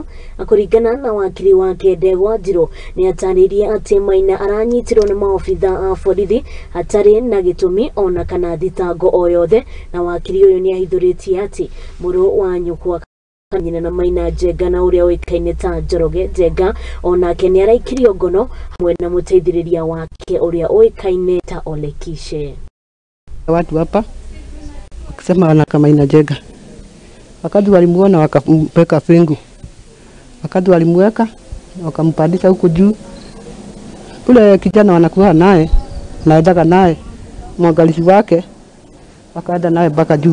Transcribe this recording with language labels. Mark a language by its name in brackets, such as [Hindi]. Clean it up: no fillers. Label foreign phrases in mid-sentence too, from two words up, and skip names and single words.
[Kikuyu] Akuringana na wakiri wake Ndegwa Njiro ni ataririe ati Maina aranyitirwo ni maofitha a borithi hatari na gitumi ona kana thitango o yothe, na wakiri uyu ni ahithuritie ati muru wa nyukwa Nyina na Maina Njenga na uria oikaine ta Njoroge Njenga onake ni araikirio ngono hamwe na muteithiriria wake uria oikaine ta Olekishe. [Swahili] Watu hapa wakisema wanaka Maina Njenga, wakati walimuona wakampeka fingu, wakati walimweka wakampandisha huko juu. Ule kijana wanakuwa naye naendaka naye mwangalizi wake wakaenda naye mpaka juu.